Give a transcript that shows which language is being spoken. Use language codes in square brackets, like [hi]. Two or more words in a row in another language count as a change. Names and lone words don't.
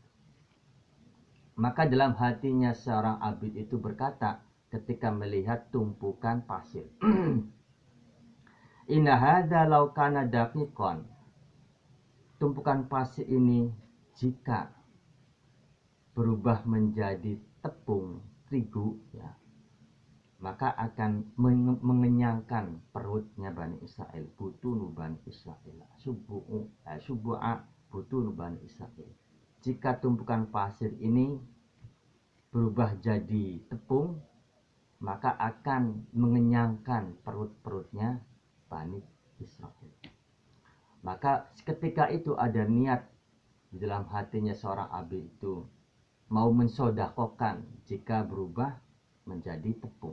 [id] Maka dalam hatinya seorang abid itu berkata ketika melihat tumpukan pasir, [ar] إن هذا لو كان دقيقا. [id] Tumpukan pasir ini jika berubah menjadi tepung terigu, ya, maka akan mengenyangkan perutnya Bani Israel. [ar] بطون بني إسرائيل، شبع بطون بني إسرائيل. [id] Jika tumpukan pasir ini berubah jadi tepung, maka akan mengenyangkan perut-perutnya Bani Israel. Maka ketika itu ada niat di dalam hatinya seorang abid itu mau mensodakohkan jika berubah menjadi tepung.